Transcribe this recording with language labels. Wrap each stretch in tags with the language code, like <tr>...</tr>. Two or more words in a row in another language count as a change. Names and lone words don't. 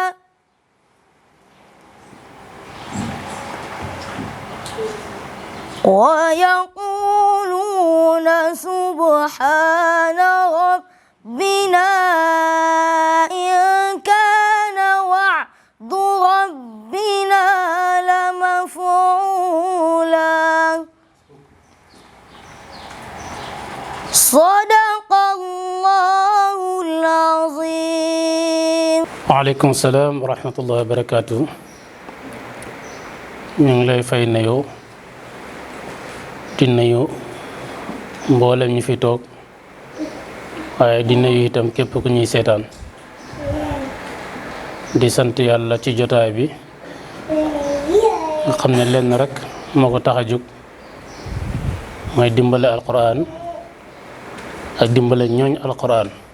<ar>ويقولون سبحان ربنا إن كان وعد ربنا لمفعولا. صدق الله العظيم. وعليكم السلام ورحمة الله وبركاته.</ar> <wo>ñu ngi lay fay nuyoo di nuyu mboolem ñu fi toog waaye di nuyu itam képp ku ñuy seetaan di sant yàlla ci jotaay bi nga xam ne lenn rek moo ko tax a jóg mooy dimbale alquran ak dimbale ñooñ alquran.</wo>